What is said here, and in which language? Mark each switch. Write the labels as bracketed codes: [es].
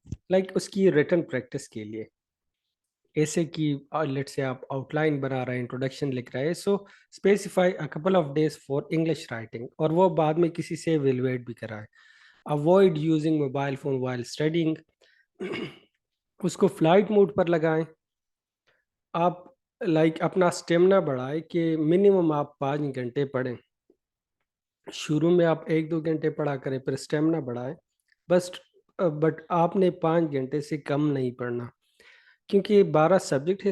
[ur] Like اس کی return practice کے لیے ایسے کی لیٹ سے آپ آؤٹ لائن بنا رہے ہیں، انٹروڈکشن لکھ رہے ہیں. سو specify [en] a couple of days for English writing، [ur] اور وہ بعد میں کسی سے ایویلویٹ بھی کرائے. [en] Avoid using mobile phone while studying. [ur] اس کو فلائٹ موڈ پر لگائیں. آپ لائک اپنا اسٹیمنا بڑھائیں کہ منیمم آپ 5 گھنٹے پڑھیں. شروع میں آپ 1-2 گھنٹے پڑھا کریں، پھر اسٹیمنا بڑھائیں بس. بٹ آپ نے 5 گھنٹے سے کم نہیں پڑھنا کیونکہ 12 سبجیکٹ ہے.